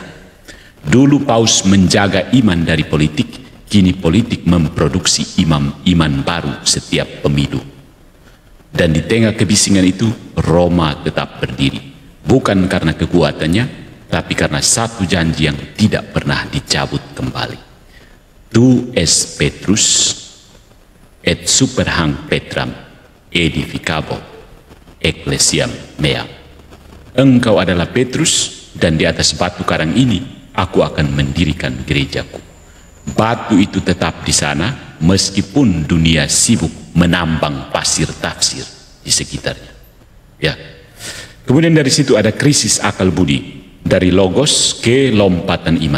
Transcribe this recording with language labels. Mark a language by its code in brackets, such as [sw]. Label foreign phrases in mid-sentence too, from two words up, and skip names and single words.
[id] Dulu paus menjaga iman dari politik, kini politik memproduksi iman baru setiap pemilu. Dan di tengah kebisingan itu, Roma tetap berdiri. Bukan karena kekuatannya, tapi karena satu janji yang tidak pernah dicabut kembali. [la] Tu es Petrus, et super hanc Petram, edificabo, ecclesiam meam. [id] Engkau adalah Petrus, dan di atas batu karang ini aku akan mendirikan gerejaku. Batu itu tetap di sana meskipun dunia sibuk menambang pasir tafsir di sekitarnya. Ya. Kemudian dari situ ada krisis akal budi, dari logos ke lompatan iman.